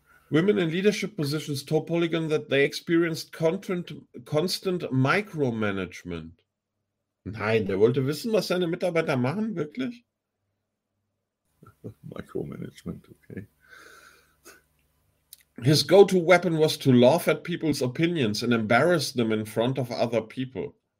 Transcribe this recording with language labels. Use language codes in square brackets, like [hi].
[en] Women in leadership positions told Polygon that they experienced constant micromanagement. [de] Nein, der wollte wissen, was seine Mitarbeiter machen, wirklich? Micromanagement, okay. [en] His go-to weapon was to laugh at people's opinions and embarrass them in front of other people.